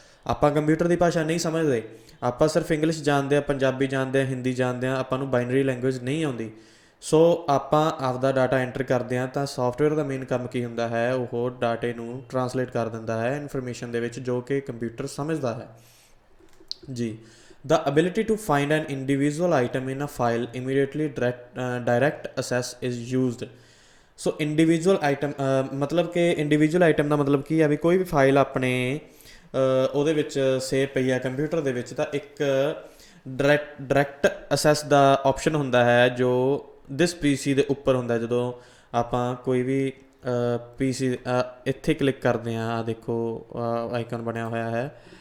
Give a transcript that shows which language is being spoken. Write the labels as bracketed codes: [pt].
[pa] ਆਪਾਂ ਕੰਪਿਊਟਰ ਦੀ ਭਾਸ਼ਾ ਨਹੀਂ ਸਮਝਦੇ, ਆਪਾਂ ਸਿਰਫ ਇੰਗਲਿਸ਼ ਜਾਣਦੇ ਹਾਂ, ਪੰਜਾਬੀ ਜਾਣਦੇ ਹਾਂ, ਹਿੰਦੀ ਜਾਣਦੇ ਹਾਂ, ਆਪਾਂ ਨੂੰ ਬਾਈਨਰੀ ਲੈਂਗੁਏਜ ਨਹੀਂ ਆਉਂਦੀ। ਸੋ ਆਪਾਂ ਆਪਦਾ ਡਾਟਾ ਐਂਟਰ ਕਰਦੇ ਹਾਂ ਤਾਂ ਸੌਫਟਵੇਅਰ ਦਾ ਮੇਨ ਕੰਮ ਕੀ ਹੁੰਦਾ ਹੈ, ਉਹ ਡਾਟੇ ਨੂੰ ਟਰਾਂਸਲੇਟ ਕਰ ਦਿੰਦਾ ਹੈ ਇਨਫੋਰਮੇਸ਼ਨ ਦੇ ਵਿੱਚ ਜੋ ਕਿ ਕੰਪਿਊਟਰ ਸਮਝਦਾ ਹੈ ਜੀ। [en] The ability to find an individual item in a file immediately direct access is used। [pa] So individual item ਮਤਲਬ ਕਿ ਇੰਡੀਵਿਜੂਅਲ ਆਈਟਮ ਦਾ ਮਤਲਬ ਕੀ ਹੈ ਵੀ ਕੋਈ ਵੀ ਫਾਈਲ ਆਪਣੇ ਉਹਦੇ ਵਿੱਚ ਸੇਵ ਪਈ ਹੈ ਕੰਪਿਊਟਰ ਦੇ ਵਿੱਚ, ਤਾਂ ਇੱਕ ਡਾਇਰੈਕਟ ਅਸੈਸ ਦਾ ਆਪਸ਼ਨ ਹੁੰਦਾ ਹੈ ਜੋ ਦਿਸ ਪੀਸੀ ਦੇ ਉੱਪਰ ਹੁੰਦਾ। ਜਦੋਂ ਆਪਾਂ ਕੋਈ ਵੀ ਪੀਸੀ ਇੱਥੇ ਕਲਿੱਕ ਕਰਦੇ ਹਾਂ, ਆ ਦੇਖੋ ਆਈਕਨ ਬਣਿਆ ਹੋਇਆ ਹੈ।